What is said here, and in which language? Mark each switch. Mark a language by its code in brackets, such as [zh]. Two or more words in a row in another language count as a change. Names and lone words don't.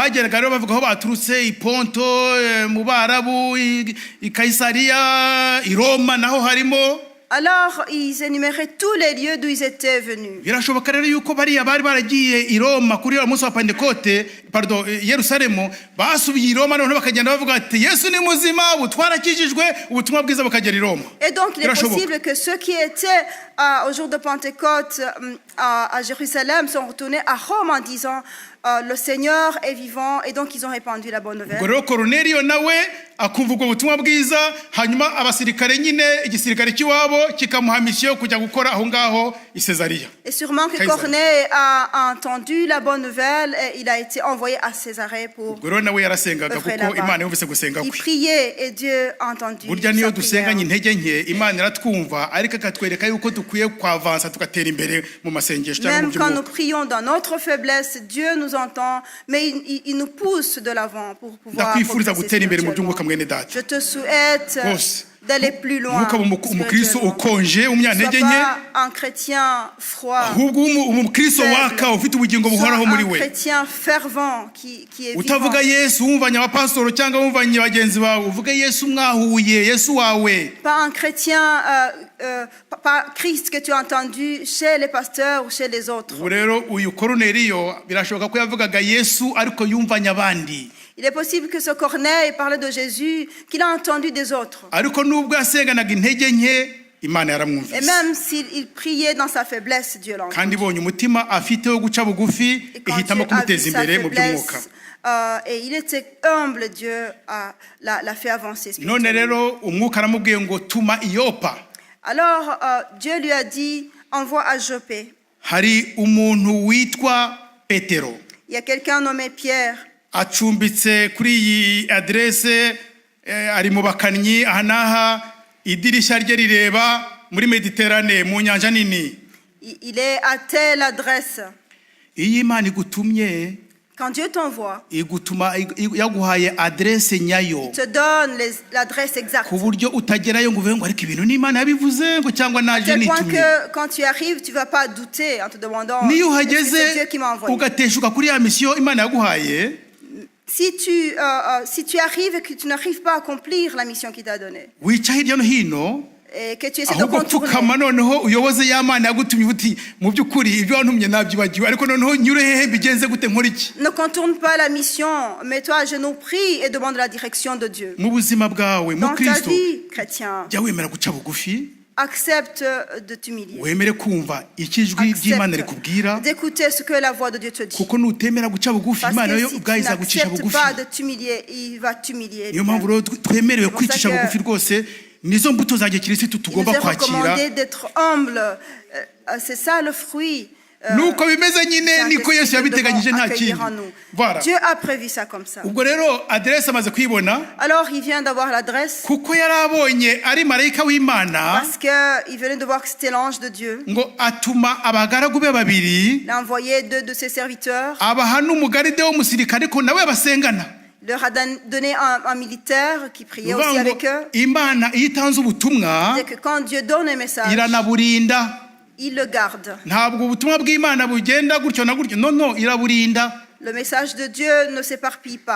[rw] Bageraga rero bavuga aho baturutse, i Ponto, mu Barabu, i Kaisariya, i Roma naho harimo. [fr] Alors ils énuméraient tous les lieux d'où ils étaient venus. [rw] Birashoboka rero yuko bariya bari baragiye i Roma kuri umunsi wa Pentekote, Yerusalemu, basubiye i Roma noneho bakagenda bavuga ati Yesu ni muzima, ubu twarakijijwe, ubutumwa bwiza bukagera i Roma. [fr] Et donc il est [rw] Birashoboka. [fr] possible que ceux qui étaient au jour de Pentecôte à Jérusalem sont retournés à Rome en disant le Seigneur est vivant, et donc ils ont répandu la bonne [rw] Ubwo [fr] nouvelle. [rw] rero Koruneliyo nawe akumva ubwo butumwa bwiza, hanyuma abasirikare nyine igisirikare cy'iwabo kikamuha misiyo kujya gukora aho ngaho i Césariya. [fr] Et sûrement que Caesarea. Corneille a entendu la bonne nouvelle et il a été envoyé à Césarée pour [rw] Ubwo rero nawe yarasengaga [fr] œuvrer [rw] kuko [fr] là-bas. [rw] Imana yumvise gusenga [fr] Il [rw] kwe. [fr] priait et Dieu a entendu [rw] Burya niyo [fr] sa [rw] dusenganye [fr] prière. [rw] intege nke, Imana iratwumva, ariko akatwereka yuko dukwiye kwavansa tugatera imbere mu masengesho cyangwa mu [fr] Même quand nous [rw] by'umwuka. [fr] prions dans notre faiblesse, Dieu nous entend, mais il nous pousse de l'avant pour pouvoir [rw] Ndakwifuriza [fr] progresser [rw] gutera imbere mu [fr] spirituellement. [rw] by'umwuka mwene data. [fr] Je te souhaite [rw] Rwose. [fr] d'aller plus loin. [rw] Ntukaba umukristo [fr] spirituellement. [rw] ukonje [fr] Sois [rw] w'umunyantege nke, [fr] pas un chrétien froid, [rw] ahubwo umukristo [fr] faible. [rw] waka ufite ubugingo [fr] sois [rw] buhoraho muri [fr] un [rw] we. [fr] chrétien fervent qui est vivant. [rw] Utavuga Yesu wumvanye abapasitoro cyangwa wumvanye bagenzi bawe, uvuge Yesu mwahuye, Yesu wawe. [fr] Pas un chrétien, pas Christ que tu as entendu chez les pasteurs ou chez les autres. [rw] Ubu rero uyu Koruneliyo birashoboka ko yavugaga Yesu ariko yumvanye abandi. [fr] Il est possible que ce Corneille parlait de Jésus, qu'il a entendu des autres. [rw] Ariko nubwo yasenganaga intege nke, Imana [fr] Et [rw] yaramwumvise. [fr] même s'il priait dans sa faiblesse, Dieu l'entend. [rw] Kandi ibonye umutima afite wo guca bugufi, [fr] Et quand [rw] ihitamo [fr] Dieu a vu [rw] kumuteza [fr] sa [rw] imbere mu by'umwuka. [fr] faiblesse, et il était humble, Dieu l'a fait avancer [rw] None [fr] spirituellement. [rw] rero umwuka aramubwiye ngo tuma i Yopa. [fr] Alors Dieu lui a dit, envoie à Jopé. [rw] Hari umuntu witwa Petero. [fr] Il y a quelqu'un nommé Pierre. [rw] Acumbitse kuri iyi adresse, ari mu bakannyi aha n'aha, idirishya rye rireba muri Mediterane mu nyanja nini. [fr] Il est à telle adresse. [rw] Iyo Imana igutumye, [fr] Quand Dieu t'envoie, [rw] igutuma yaguhaye adresse nyayo, [fr] il te donne l'adresse exacte. [rw] ku buryo utagerayo ngo uvuge ngo ariko ibintu n'Imana yabivuze ngo cyangwa [fr] À [rw] naje [fr] tel point [rw] nitumye. [fr] que quand tu arrives, tu ne vas pas douter en te demandant [rw] Niyo [fr] est-ce que c'est [rw] uhageze [fr] Dieu qui m'a envoyé. [rw] ugateshuka kuri ya misiyo Imana yaguhaye, [fr] Si tu arrives et que tu n'arrives pas à accomplir la mission qu'il t'a donnée, [rw] wica hirya no hino, [fr] et que tu essaies de [rw] ahubwo [fr] contourner, [rw] pfukama noneho uyoboze ya Mana yagutumye uti mu by'ukuri ibyo wantumye nabyibagiwe, ariko noneho nyure hehe bigenze gute nkora iki? [fr] ne contourne pas la mission, mets-toi à genoux, prie et demande la direction de Dieu. [rw] Mu buzima bwawe mu Dans ta Kristo, [fr] vie, chrétien, [rw] jya wemera guca bugufi, [fr] accepte de t'humilier. [rw] wemere kumva icyo ijwi ry'Imana rikubwira, [fr] Accepte d'écouter ce que la voix de Dieu te dit. [rw] kuko nutemera guca bugufi, [fr] Parce [rw] Imana [fr] que [rw] yo [fr] si tu [rw] ubwayo izagucisha [fr] n'acceptes [rw] bugufi. [fr] pas de t'humilier, il va t'humilier. [rw] Niyo mpamvu rero twemerewe [fr] C'est pour ça [rw] kwicisha [fr] que [rw] bugufi rwose, nizo mbuto za gikirisitu [fr] Il nous [rw] tugomba [fr] est [rw] kwakira. [fr] recommandé d'être humble. C'est ça le fruit. [rw] Nuko bimeze nyine niko Yesu yabiteganyije nta kindi. [fr] Voilà. Dieu a prévu ça comme ça. [rw] Ubwo rero adresse amaze kuyibona, [fr] Alors il vient d'avoir l'adresse [rw] kuko yari abonye ari marayika w'Imana, [fr] parce qu'il venait de voir que c'était l'ange de Dieu. [rw] ngo atuma abagaragu be babiri, [fr] Il a envoyé 2 de ses serviteurs. [rw] abaha n'umugaride w'umusirikare ko nawe basengana. [fr] Il leur a donné un militaire qui priait aussi [rw] Uvuga ngo [fr] avec eux. [rw] Imana iyo itanze ubutumwa [fr] C'est que quand Dieu donne un message, [rw] iranaburinda. [fr] il le garde. [rw] Ntabwo ubutumwa bw'Imana bugenda gutyo na gutyo, no iraburinda. [fr] Le message de Dieu ne s'éparpille pas.